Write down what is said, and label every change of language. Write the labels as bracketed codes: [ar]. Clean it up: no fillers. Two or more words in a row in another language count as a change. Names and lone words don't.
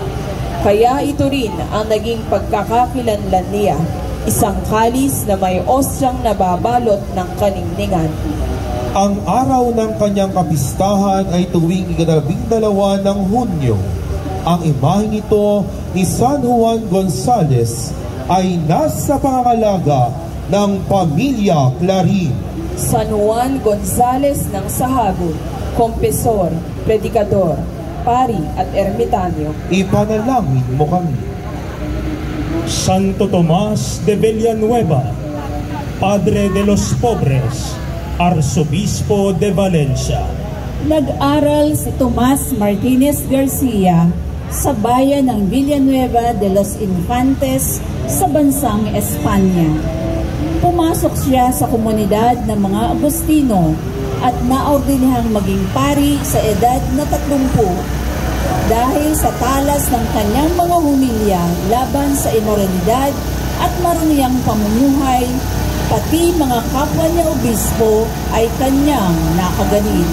[tl] Kaya ito rin ang naging pagkakakilanlan niya, isang kalis na may osyang nababalot ng kaningningan. Ang araw ng kanyang kapistahan ay tuwing 12 ng Hunyo. Ang imaheng ito ni San Juan Gonzales ay nasa pangangalaga ng Pamilya Clarin. San Juan Gonzales ng Sahagun, [es] Confesor, Predicador, [tl] Pari at Ermitanyo. Ipanalangin mo kami. [es] Santo Tomas de Villanueva, Padre de los Pobres, Arsobispo de Valencia. [tl] Nag-aral si Tomas Martinez Garcia sa bayan ng Villanueva de los Infantes sa bansang Espanya. Pumasok siya sa komunidad ng mga Agustino at naordinihang maging pari sa edad na 30 dahil sa talas ng kanyang mga humilya laban sa imoralidad at maruniyang pamumuhay, pati mga kapwa niya obispo ay kanyang nakagalit.